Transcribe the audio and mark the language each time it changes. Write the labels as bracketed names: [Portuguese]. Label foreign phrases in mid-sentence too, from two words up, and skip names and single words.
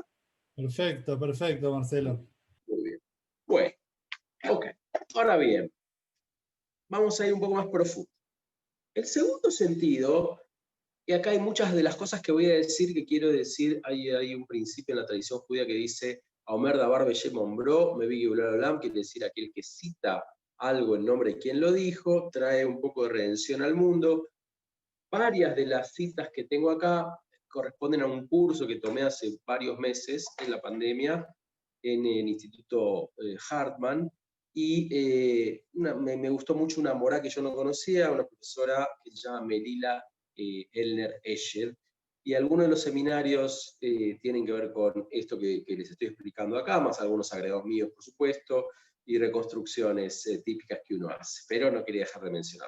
[Spanish] Perfecto, perfecto, Marcelo. Muy bien. Bueno, ok. Ahora bien, vamos a ir un poco más profundo. El segundo sentido, y acá hay muchas de las cosas que voy a decir que quiero decir, hay un principio en la tradición judía que dice, [Hebrew] האומר דבר בשם אומרו מביא גאולה לעולם, [Spanish] quiere decir aquel que cita algo en nombre de quien lo dijo, trae un poco de redención al mundo. Varias de las citas que tengo acá corresponden a un curso que tomé hace varios meses en la pandemia en el Instituto Hartman, y me gustó mucho una morá que yo no conocía, una profesora que se llama Melila Elner Escher, y algunos de los seminarios tienen que ver con esto que les estoy explicando acá, más algunos agregados míos, por supuesto, y reconstrucciones típicas que uno hace, pero no quería dejar de mencionarlo.